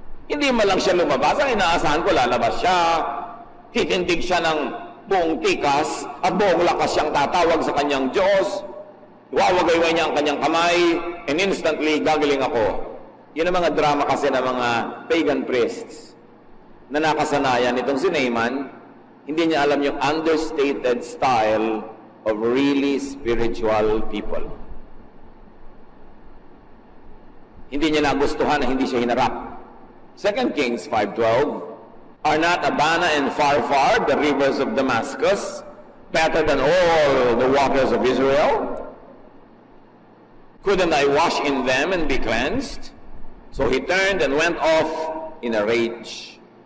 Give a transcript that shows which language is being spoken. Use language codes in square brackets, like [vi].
[tl] Hindi man lang siya lumabas. Ang inaasahan ko, lalabas siya, titindig siya ng buong tikas at buong lakas siyang tatawag sa kanyang Diyos. Iwawagayway niya ang kanyang kamay, [en] and instantly [tl] gagaling ako. Yun ang mga drama kasi ng mga pagan priests na nakasanayan itong si Naaman. Hindi niya alam yung [en] understated style of really spiritual people. [tl] Hindi niya nagustuhan na hindi siya hinarap. [en] 2 Kings 5:12, "Are not Abana and Pharpar, the rivers of Damascus, better than all the waters of Israel? Couldn't I wash in them and be cleansed?" So he turned and went off in a rage.